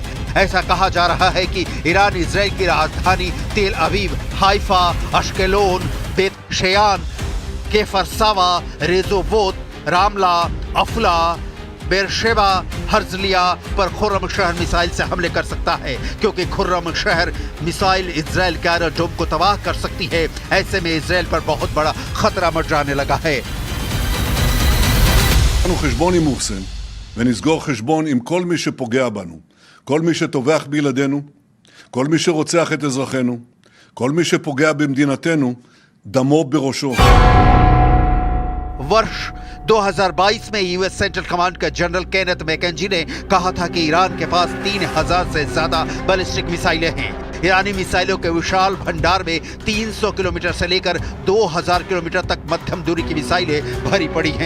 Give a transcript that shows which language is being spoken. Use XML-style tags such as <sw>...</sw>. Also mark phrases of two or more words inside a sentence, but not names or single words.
<hi>ऐसा कहा जा रहा है कि ईरान इजरायल की राजधानी तेल अवीव, हाइफा, अश्केलोन, बेत शेयान, केफरसावा, रेजोवोत, रामला, अफला, बेरशेबा, हर्जलिया पर खुर्रम शहर मिसाइल से हमले कर सकता है, क्योंकि खुर्रम शहर मिसाइल इजरायल के एरोड्रोम को तबाह कर सकती है। ऐसे में इजरायल पर बहुत बड़ा खतरा मंडराने लगा है।</hi> <he>חשבון עם מורסן ונסגור חשבון עם כל מי שפוגע בנו, כל מי שטובח בילדינו, כל מי שרוצח את אזרחינו, כל מי שפוגע במדינתנו, דמו בראשו.</he> <hi>वर्ष 2022 में यूएस सेंट्रल कमांड के जनरल केनेथ मैकेंजी ने कहा था कि ईरान के पास 3000 से ज्यादा</hi> <en>ballistic missiles</en> <hi>हैं। ईरानी मिसाइलों के विशाल भंडार में 300 किलोमीटर से लेकर 2000 किलोमीटर तक मध्यम दूरी की मिसाइलें भरी पड़ी हैं।</hi>